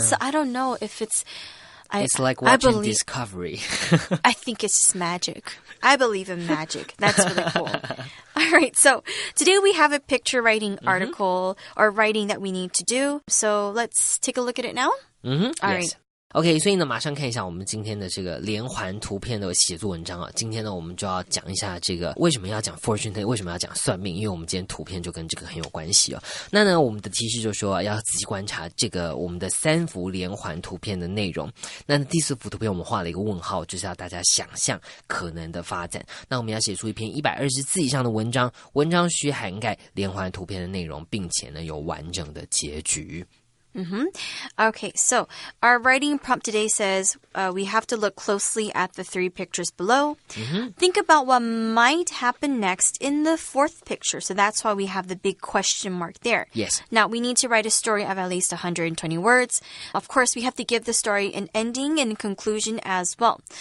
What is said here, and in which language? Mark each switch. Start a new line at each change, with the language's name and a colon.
English: So I don't know if it's... It's like watching Discovery. I think it's just magic. I believe in magic. That's really cool. All right, so today we have a picture writing article or writing that we need to do. So let's take a look at it now. All right.
Chinese: OK， 所以呢，马上看一下我们今天的这个连环图片的写作文章啊。今天呢，我们就要讲一下这个为什么要讲 fortune telling， 为什么要讲算命？因为我们今天图片就跟这个很有关系哦。那呢，我们的提示就说要仔细观察这个我们的3幅连环图片的内容。那第4幅图片我们画了一个问号，就是要大家想象可能的发展。那我们要写出一篇120字以上的文章，文章需涵盖连环图片的内容，并且呢有完整的结局。
English: Okay, so our writing prompt today says we have to look closely at the 3 pictures below. Think about what might happen next in the 4th picture. So that's why we have the big question mark there. Yes. Now, we need to write a story of at least 120 words. Of course, we have to give the story an ending and conclusion as well.